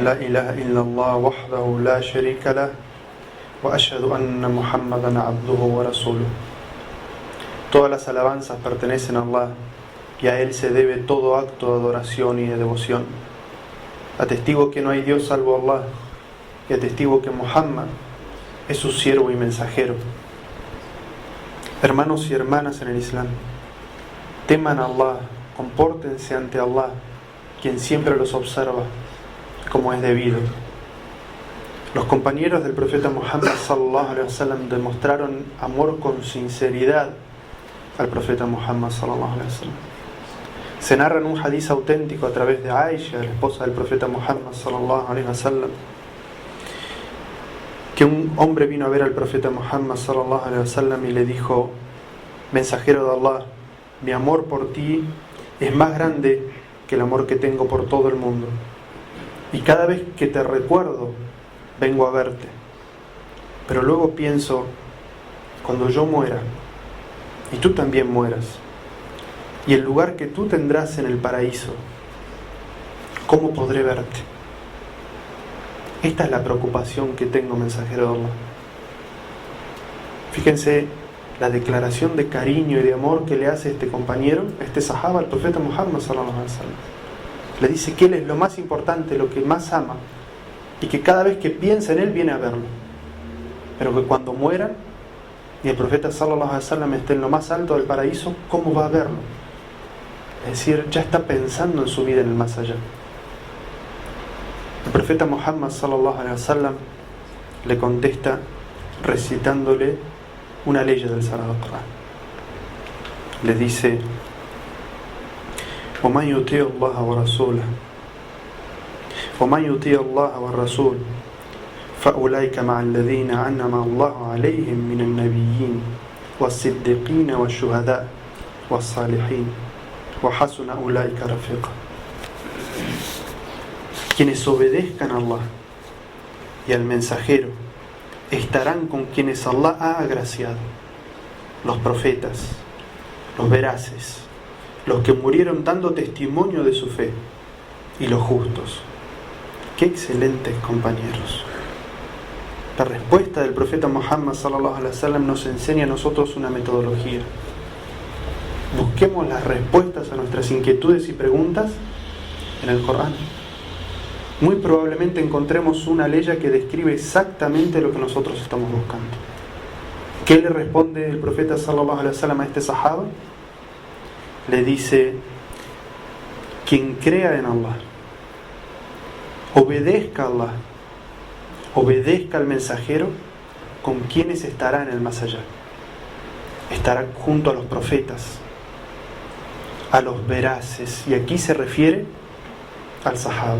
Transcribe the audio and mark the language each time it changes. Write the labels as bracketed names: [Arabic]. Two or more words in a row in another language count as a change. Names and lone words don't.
[Arabic] لا إله إلا الله وحده لا شريك له وأشهد أن محمدا عبده ورسوله. [Spanish] Todas las alabanzas pertenecen a Allah y a Él se debe todo acto de adoración y de devoción. Atestigo que no hay Dios salvo Allah y atestigo que Muhammad es su siervo y mensajero. Hermanos y hermanas en el Islam, teman a Allah, compórtense ante Allah, quien siempre los observa como es debido. Los compañeros del profeta Muhammad [Arabic] صلى الله عليه وسلم [Spanish] demostraron amor con sinceridad al profeta Muhammad [Arabic] صلى الله عليه وسلم. [Spanish] Se narra en un hadiz auténtico a través de Aisha, la esposa del profeta Muhammad [Arabic] صلى الله عليه وسلم, [Spanish] que un hombre vino a ver al profeta Muhammad [Arabic] صلى الله عليه وسلم [Spanish] y le dijo: mensajero de Allah, mi amor por ti es más grande que el amor que tengo por todo el mundo, y cada vez que te recuerdo vengo a verte, pero luego pienso, cuando yo muera y tú también mueras, y el lugar que tú tendrás en el paraíso, ¿cómo podré verte? Esta es la preocupación que tengo, mensajero de Allah. Fíjense la declaración de cariño y de amor que le hace este compañero, este sahaba, al profeta Muhammad [Arabic] صلى الله عليه وسلم. [Spanish] Le dice que él es lo más importante, lo que más ama, y que cada vez que piensa en él viene a verlo, pero que cuando muera y el profeta [Arabic] صلى الله عليه وسلم [Spanish] esté en lo más alto del paraíso, ¿cómo va a verlo? Es decir, ya está pensando en su vida en el más allá. El profeta Muhammad [Arabic] صلى الله عليه وسلم [Spanish] le contesta recitándole una ley del Sagrado Corán. Le dice: [Arabic] وَمَنْ يُطِيعِ اللَّهَ وَرَسُولَهُ وَمَنْ يُطِيعِ اللَّهَ وَالرَّسُولَ فَأُولَئِكَ مَعَ الَّذِينَ أَنْعَمَ اللَّهُ عَلَيْهِمْ مِنَ النَّبِيِّينَ وَالصِّدِّيقِينَ وَالشُّهَدَاءِ وَالصَّالِحِينَ وَحَسُنَ أُولَئِكَ رَفِيقًا. [Spanish] Quienes obedezcan a Allah y al mensajero estarán con quienes Allah ha agraciado: los profetas, los veraces, los que murieron dando testimonio de su fe, y los justos. ¡Qué excelentes compañeros! La respuesta del profeta Muhammad [Arabic] صلى الله عليه وسلم [Spanish] nos enseña a nosotros una metodología. Busquemos las respuestas a nuestras inquietudes y preguntas en el Corán. Muy probablemente encontremos una ley que describe exactamente lo que nosotros estamos buscando. ¿Qué le responde el profeta [Arabic] صلى الله عليه وسلم [Spanish] a este sahaba? Le dice: quien crea en Allah, obedezca a Allah, obedezca al mensajero, ¿con quienes estará en el más allá? Estará junto a los profetas, a los veraces, y aquí se refiere al sahaba.